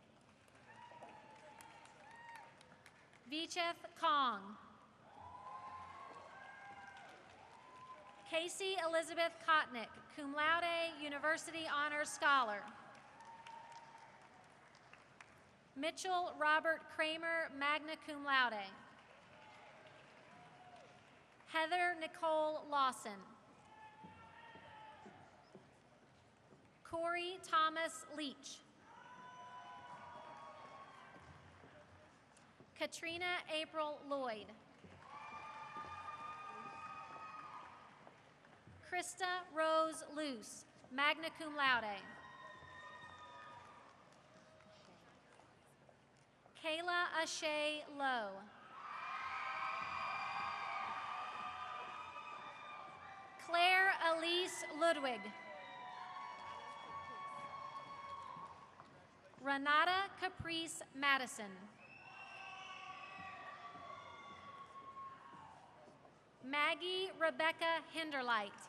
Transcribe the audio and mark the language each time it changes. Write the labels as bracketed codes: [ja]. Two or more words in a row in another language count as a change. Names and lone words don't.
[en] Vicheth Kong. Casey Elizabeth Kotnick, [la] cum laude, [en] University Honors Scholar. Mitchell Robert Kramer, [la] magna cum laude. [en] Heather Nicole Lawson. Corey Thomas Leach. Katrina April Lloyd. Krista Rose Luce, [la] magna cum laude. [en] Kayla Ashay Lowe. Claire Elise Ludwig. Renata Caprice Madison. Maggie Rebecca Hinderlight.